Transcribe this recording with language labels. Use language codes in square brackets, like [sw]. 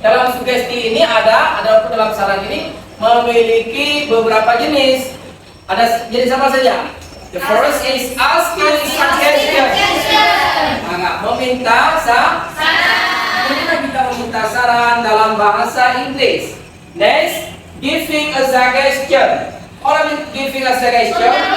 [id] Dalam sugesti ini ada dalam saran ini memiliki beberapa jenis. Ada jenis apa saja? [en] The first is asking suggestion. [id] Meminta saran. Bagaimana kita meminta saran dalam bahasa Inggris? [en] Next, giving a suggestion. [id] Orang [en] giving a suggestion.